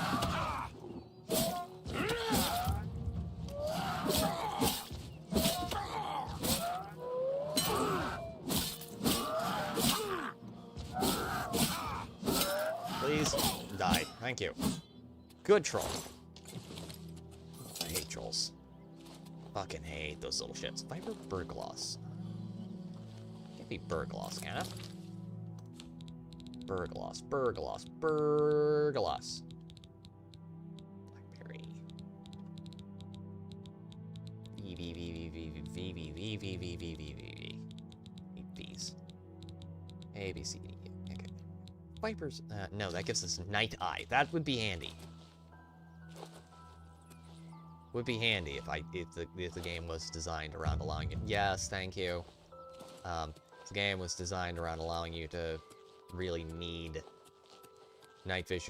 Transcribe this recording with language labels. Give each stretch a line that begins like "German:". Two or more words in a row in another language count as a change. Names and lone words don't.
English: Please, die. Thank you. Good troll. I hate trolls. Fucking hate those little shits. Viper Burgloss. Can't be Burgloss, can it? Burgloss. Blackberry. V, V, V, V, V, V, V, V, V. Need V's. A, B, C, D, E. Okay. Vipers, no, that gives us Night Eye. That would be handy. Would be handy if the game was designed around allowing it. Yes, thank you. The game was designed around allowing you to really need night vision.